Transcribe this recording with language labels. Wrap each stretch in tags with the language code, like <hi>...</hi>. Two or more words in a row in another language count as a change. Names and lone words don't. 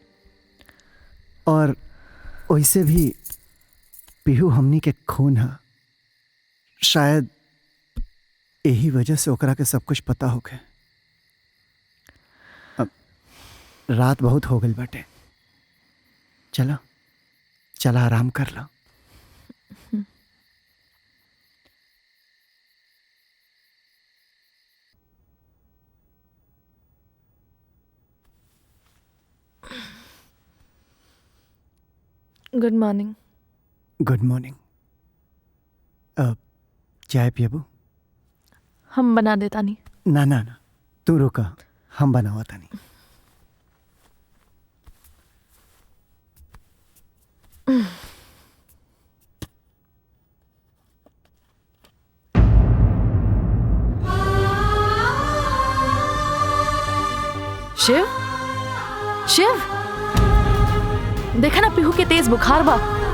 <bho>और वैसे भी पीहू हमनी के खून है, शायद यही वजह से ओकरा के सब कुछ पता होके। अब रात बहुत हो गई बाटे, चला चला आराम कर लो।</bho> <en>good morning. good morning.</en> <bho>अब चाय पियबू? हम बना देता नहीं। ना ना ना, तू रुका, हम बनावा तानी। शिव, शिव, देखा ना पीहू के तेज बुखार बा।</bho>